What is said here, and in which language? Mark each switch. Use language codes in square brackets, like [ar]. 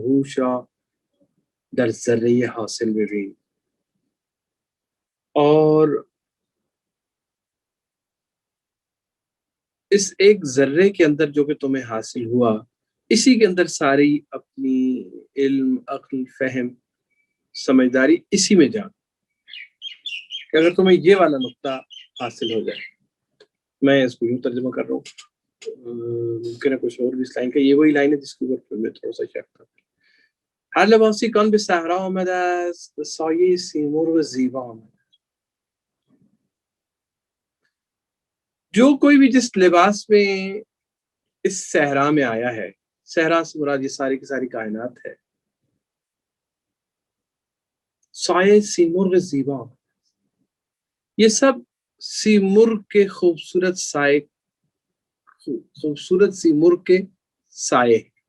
[fa] ہوش را در ذرے حاصل ببین، [ur] اور اس ایک ذرے کے اندر جو کہ تمہیں حاصل ہوا، اسی کے اندر ساری اپنی علم، عقل، فہم، سمجھداری اسی میں جان. کہ اگر تمہیں یہ والا نقطہ حاصل ہو جائے، میں اس کو یوں ترجمہ کر رہا ہوں، ممکن ہے کچھ اور بھی اس لائن کا، یہ وہی لائن ہے جس کے اوپر میں تھوڑا سا شک تھا. [fa] هر لباسی کان به صحرا آمده است، به سایه سیمرغ زیبا آمده. [ur] جو کوئی بھی جس لباس میں اس صحرا میں آیا ہے، صحرا سے مراد یہ ساری کی ساری کائنات ہے، [fa] سایه سیمرغ زیبا، [ur] یہ سب سیمرغ کے خوبصورت سائے، خوبصورت سیمرغ کے سائے.